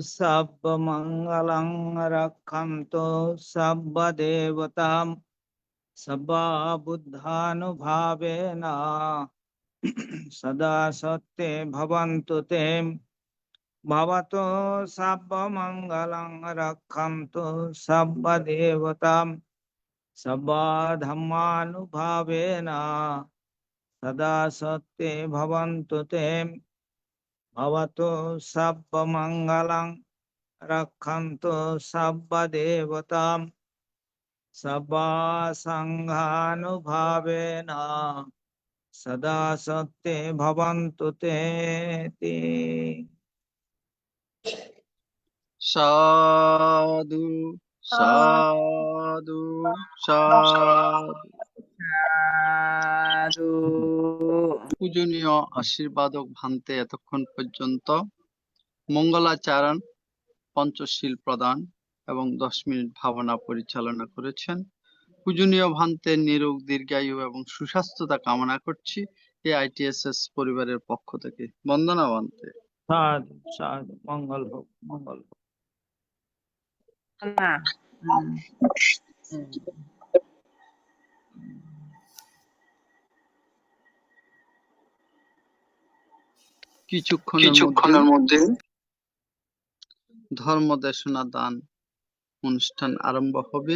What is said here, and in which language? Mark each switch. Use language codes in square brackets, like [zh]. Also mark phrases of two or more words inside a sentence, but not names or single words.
[pi] সর্বমঙ্গলং রক্ষন্তু সর্বদেবতাম सब्बा बुद्धानुभावेन सदा सत्ये भवन्तु ते भवतो सर्वमङ्गलं रक्षन्तु सर्वदेवतां सब्बा धम्मानुभावेन सदा सत्ये भवन्तु ते भवतो सर्वमङ्गलं रक्षन्तु सर्वदेवतां सब्बा सङ्घानुभावेन सदा सत्ये भवन्तु ते ते। [bn] সাধু সাধু সাধু। পূজনীয় আশীর্বাদক ভান্তে এতক্ষণ পর্যন্ত মঙ্গলাচরণ, পঞ্চশীল প্রদান এবং 10 মিনিট ভাবনা পরিচালনা করেছেন। পূজনীয় ভান্তের নিরোগ দীর্ঘায়ু এবং সুস্বাস্থ্যতা কামনা করছি AITSS পরিবারের পক্ষ থেকে। বন্দনা ভান্তে। [hi] साधु साधु मंगल हो मंगल हो। [bn] কিছুক্ষণের মধ্যে ধর্ম দেশনা দান অনুষ্ঠান আরম্ভ হবে।